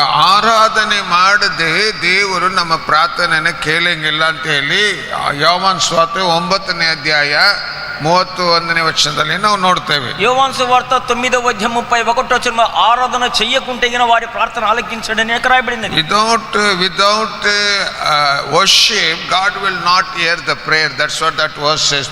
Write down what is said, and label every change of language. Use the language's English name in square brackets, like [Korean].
[Kannada] ಆರಾಧನೆ ಮಾಡದೆ ದೇವರು ನಮ್ಮ ಪ್ರಾರ್ಥನೆಯನ್ನು ಕೇಳಂಗಿಲ್ಲ ಅಂತ ಹೇಳಿ ಯೋಹಾನ ಸುವಾರ್ತೆ 9ನೇ ಅಧ್ಯಾಯ 31ನೇ ವಚನದಲ್ಲಿ ನಾವು ನೋಡ್ತೇವೆ. [Telugu] యోహాను సువార్త 9వ అధ్యాయం 31వ వచనంలో ఆరాధన చేయకుంటే వారి ప్రార్థన ఆలకించడని రాయబడింది. [English] Without worship God will not hear the prayer. That's what that verse says.